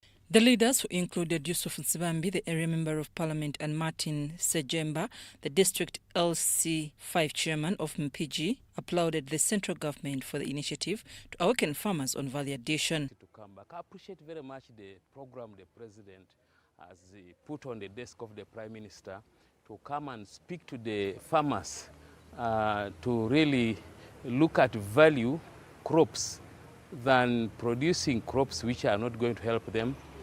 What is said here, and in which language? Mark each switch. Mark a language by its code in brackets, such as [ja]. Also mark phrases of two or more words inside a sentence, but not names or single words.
[en] The leaders, who included Yusuf Nsibambi, the area member of parliament, and Martin Sejemba, the district LC5 chairman of MPG, applauded the central government for the initiative to awaken farmers on value addition. I appreciate very much the program the president has put on the desk of the prime minister to come and speak to the farmers to really look at value crops than producing crops which are not going to help them.